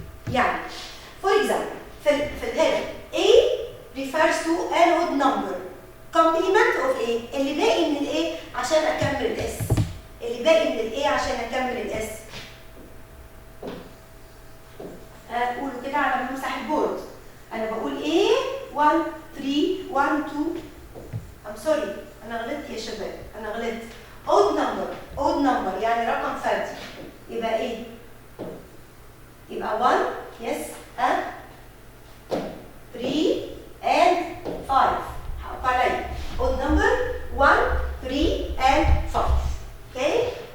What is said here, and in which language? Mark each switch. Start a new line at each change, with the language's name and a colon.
Arabic: يعني
English: for example في الهيد A refers to an odd number. Complement of A
Arabic: اللي باقي من ال A عشان أكمل ال S. اللي باقي من ال A عشان أكمل ال S. قولوا كده على ما امسح البورد. أنا بقول A 1 3 1 2
English: I'm sorry
Arabic: أنا غلطت يا شباب أنا غلطت.
English: odd number
Arabic: يعني رقم فردي يبقى إيه؟ يبقى 1 yes 3 and 5 حقق عليا odd number 1 3 and 5 okay.